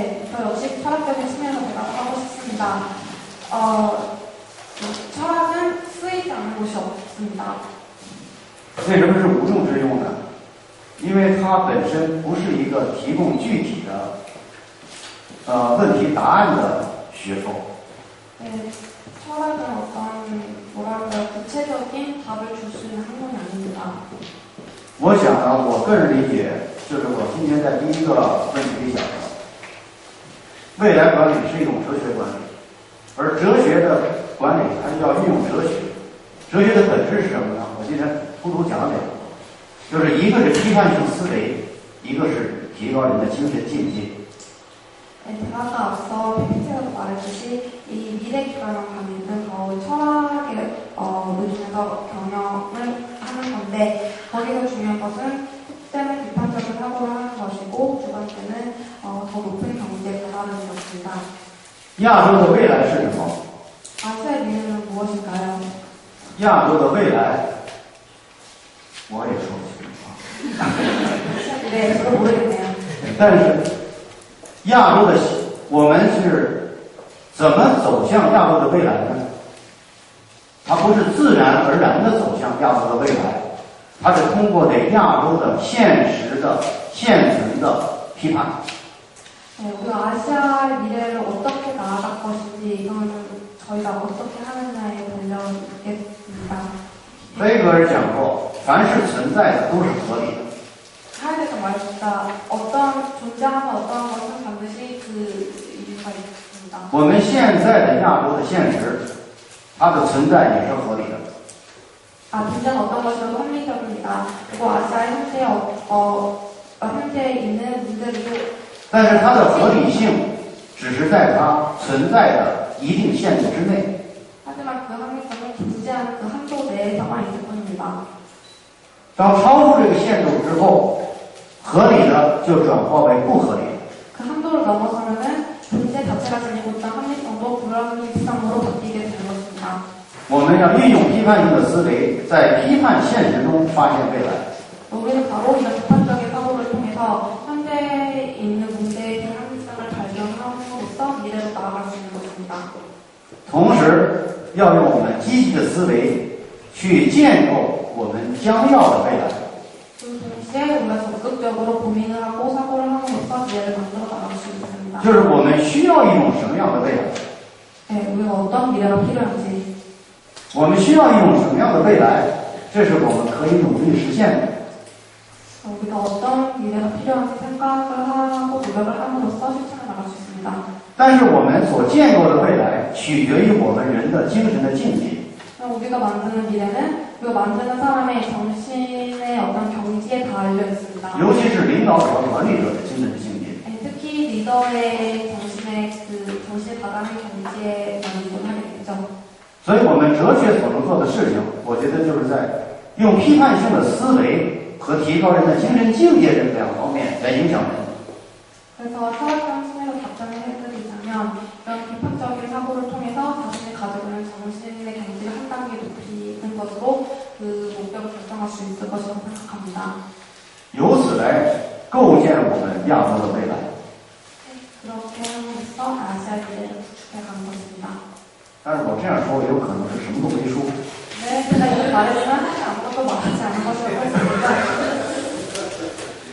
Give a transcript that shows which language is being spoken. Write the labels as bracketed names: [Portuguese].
[Korean] 저 역시 철학적인 측면에서 대답하고 싶습니다. 철학은 쓰이지 않는 곳이 없습니다. [Chinese] 为什么是无用之用呢？因为它本身不是一个提供具体的问题答案的学说。 [Korean] 철학은 어떤 뭐랄까 구체적인 답을 줄 수 있는 학문이 아닙니다. [Chinese] 我想呢，我个人理解，就是我今天在第一个问题里讲的，未来管理是一种哲学管理，而哲学的管理它就要运用哲学。哲学的本质是什么呢？我今天突出讲两个，就是一个是批判性思维，一个是提高人的精神境界。 [Korean] 제가 아까 앞서 PPT에서 말했듯이 이 미래 기반형 강의는 더 철학에 의존해서 경영을 하는 건데 거기서 중요한 것은 첫째는 비판적인 사고를 하는 것이고 두 번째는 더 높은 경제 발달을 이뤘습니다. [Chinese] 亚洲的未来是什么？ [Korean] 아시아의 미래는 무엇일까요? [Chinese] 亚洲的未来，我也说不清楚。 [Korean] 네, 저도 모르겠네요. [Chinese] 但是亚洲的我们是怎么走向亚洲的未来呢？它不是自然而然的走向亚洲的未来，它是通过对亚洲的现实的现存的批判。 [Korean] 우리가 아시아 미래를 어떻게 나아갈 것인지 이거는 저희가 어떻게 하느냐에 달려 있겠습니다. [Chinese] 黑格尔讲过，凡是存在的都是合理的。 [Korean] 하에서 말했다. 어떤 존재하는 어떤 것은 반드시 그 이유가 있습니다. [Chinese] 我们现在的亚洲的现实，它的存在也是合理的。 [Korean] 존재는 어떤 것이라도 합리적입니다. 그리고 아시아 현재에 있는 문제들도 [Chinese] 但是它的合理性只是在它存在的一定限度之内。 [Korean] 하지만 그 합리성은 존재하는 그 한도 내에서만 있을 뿐입니다. [Chinese] 当超出这个限度之后，合理的就转化为不合理的。 [Korean] 그 한도를 넘어서면은 존재 자체가 지니고 있던 합리성도 불합리성으로 바뀌게 되는 것입니다. [Chinese] 我们要运用批判性的思维，在批判现实中发现未来。 [Korean] 우리는 바로 이런 비판적인 사고를 통해서 현재에 있는 문제의 불합리성을 발견함으로써 미래로 나아갈 수 있는 것입니다. [Chinese] 同时，要用我们积极的思维去建构我们将要的未来。 [Korean] 그 동시에 우리가 적극적으로 고민을 하고 사고를 함으로써 미래를 만들어 나갈 수 있습니다. [Chinese] 就是我们需要一种什么样的未来？ [Korean] 네, 우리가 어떤 미래가 필요한지, [Chinese] 我们需要一种什么样的未来？这是我们可以努力实现的。 [Korean] 우리가 어떤 미래가 필요한지 생각을 하고 노력을 함으로써 실천해 나갈 수 있습니다. [Chinese] 但是我们所建构的未来取决于我们人的精神的境界。 [Korean] 우리가 만드는 미래는 우리가 만드는 사람의 정신의 어떤 경지에 달려 있습니다. [Chinese] 尤其是领导者和管理者的精神的境界。 [Korean] 특히 리더의 정신에 다다른 경지에 만족하게 되죠. [Chinese] 所以我们哲学所能做的事情，我觉得就是在用批判性的思维和提高人的精神境界这两方面来影响人。 [Korean] 그래서 철학적 측면에서 답변을 해드리자면 이런 비판적인 사고를 통해서 자신이 가지고 있는 정신의 경지를 한 단계 높이는 것으로 그 목표를 달성할 수 있을 것이라고 생각합니다. [Chinese] 由此来构建我们亚洲的未来。 [Korean] 그렇게 함으로써 아시아 미래를 구축해 가는 것입니다. [Chinese] 但是我这样说，也有可能是什么都没说。 [Korean] 네, 제가 이렇게 말했지만 사실 아무것도 말하지 않은 것이라고 할 수 있습니다.